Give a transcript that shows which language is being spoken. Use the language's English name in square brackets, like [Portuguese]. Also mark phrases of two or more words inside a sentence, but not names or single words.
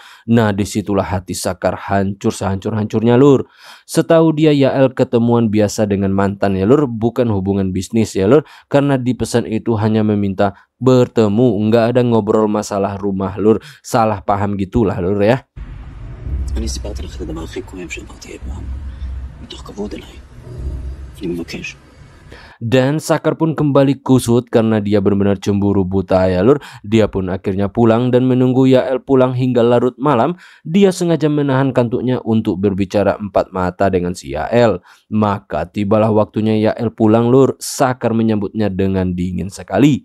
[Indonesian] Nah disitulah hati Sakar hancur sehancur-hancurnya lur. Setahu dia Yael ketemuan biasa dengan mantan ya lur, bukan hubungan bisnis ya lur. Karena di pesan itu hanya meminta bertemu, nggak ada ngobrol masalah rumah lur. Salah paham gitulah lur ya. [Hebrew] אני סיפרתי לך את הדבר הכי כואב שאמרתי אי פעם, מתוך כבוד אליי. אני מבקש. [Indonesian] Dan Sakar pun kembali kusut karena dia benar-benar cemburu buta ya lur. Dia pun akhirnya pulang dan menunggu Yael pulang hingga larut malam. Dia sengaja menahan kantuknya untuk berbicara empat mata dengan si Yael. Maka tibalah waktunya Yael pulang lur. Sakar menyambutnya dengan dingin sekali.